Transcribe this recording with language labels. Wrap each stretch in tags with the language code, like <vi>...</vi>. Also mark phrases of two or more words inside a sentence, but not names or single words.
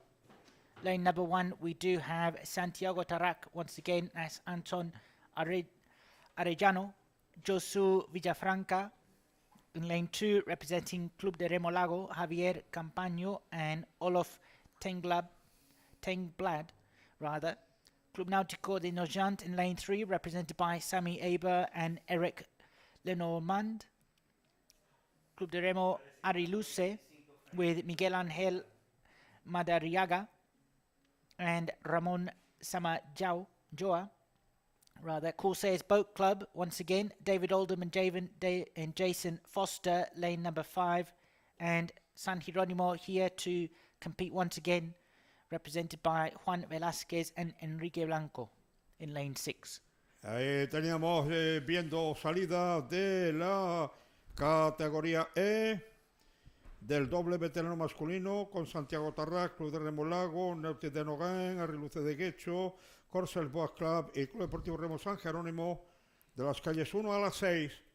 <en>Lane number 1, we do have Santiago Tarrac once again as Anton Arellano, Josu Villafranca. In lane 2, representing Club de Remo Lago, Javier Campaño and Olof Tengblad. Club Náutico de Nogent in lane 3, represented by Sami Aber and Eric Lenormand. Club de Remo Arriluce with Miguel Ángel Madariaga and Ramon Samajoa. Corsairs Boat Club, once again, David Oldham and Jason Foster, lane number 5, and San Jerónimo here to compete once again, represented by Juan Velázquez and Enrique Blanco in lane 6.</en> <es>Ahí teníamos viendo salida de la categoría E del doble veterano masculino con Santiago Tarrac, Club de Remo Lago, Náutico de Nogán, Arriluce de Guecho, Corsaires Boat Club y Club Deportivo Remo San Jerónimo, de las calles 1 a las 6.</es>